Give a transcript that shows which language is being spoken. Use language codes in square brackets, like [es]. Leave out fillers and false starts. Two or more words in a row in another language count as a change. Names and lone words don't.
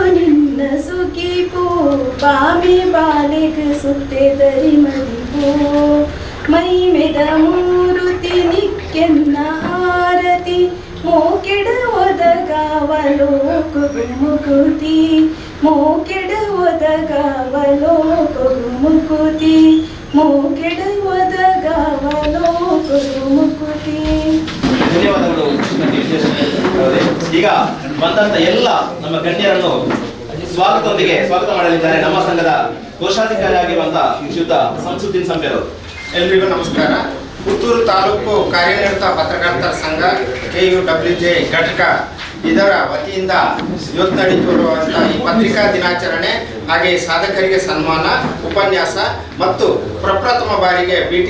[tcy] ನಿನ್ನ ಸುಖಿಪೋ ಬಾಮೆ ಬಾಲೆಗ ಸುತ್ತೆ ದರಿ ಮದಿಪೋ ಮೈಮೆದ ಮೂರುತಿ ನಿಕ್ಕೆನ್ನ ಆರತಿ ಮೋಕೆಡ ಒದಗಾವಲೋ ಮುಕುತಿ ಮೋಕೆಡ ಒದಗಾವಲೋ ಮುಕುತಿ ಮೋಕೆಡ ಒದಗಾವಲೋ ಮುಕುತಿ. [kn] ಧನ್ಯವಾದಗಳು. ಈಗ ಬಂದಂತ ಎಲ್ಲ ನಮ್ಮ ಗಣ್ಯರನ್ನು ಸ್ವಾಗತ ಮಾಡಲಿದ್ದಾರೆ ನಮ್ಮ ಸಂಘದ ಕೋಶಾಧಿಕಾರಿ ಆಗಿರುವಂತಹ ಶ್ರೀಯುತ ಸಂಸುದ್ದೀನ್ ಸಂಪೇರ್. ಎಲ್ರಿಗೂ ನಮಸ್ಕಾರ. ಪುತ್ತೂರು ತಾಲೂಕು ಕಾರ್ಯನಿರತ ಪತ್ರಕರ್ತರ ಸಂಘ KUWJ ಘಟಕ ಇದರ ವತಿಯಿಂದ ಇವತ್ತು ನಡೆಯುತ್ತಿರುವಂತಹ ಈ ಪತ್ರಿಕಾ ದಿನಾಚರಣೆ ಹಾಗೆ ಸಾಧಕರಿಗೆ ಸನ್ಮಾನ, ಉಪನ್ಯಾಸ ಮತ್ತು ಪ್ರಪ್ರಥಮ ಬಾರಿಗೆ ವಿ.ಟಿ.